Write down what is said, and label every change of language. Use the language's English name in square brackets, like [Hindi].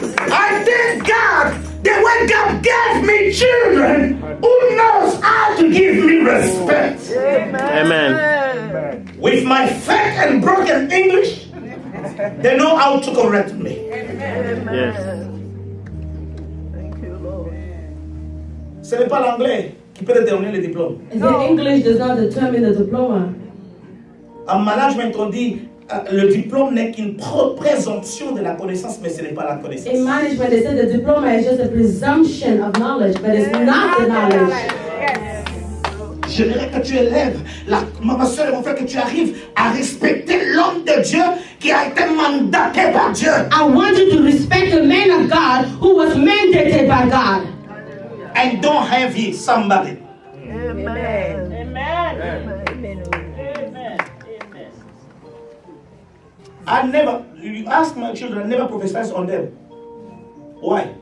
[English] I thank God that when God gave me children who knows how to give me respect. Amen. With my fake and broken English, they know how to correct me. Yes. [French] Ce n'est pas l'anglais qui peut déterminer le diplôme. [English] The English does not determine the diploma. [French] En management, on dit le diplôme n'est qu'une présomption de la connaissance, mais ce n'est pas la connaissance. [English] In management, they say the diploma is just a presumption of knowledge, but it's not the knowledge. [French] J'aimerais que tu élèves, ma soeur et mon frère, que tu arrives à respecter l'homme de Dieu qui a été mandaté par Dieu. [English] I want you to respect the man of God who was mandated by God. And don't envy somebody. You ask my children, I never prophesy on them. Why?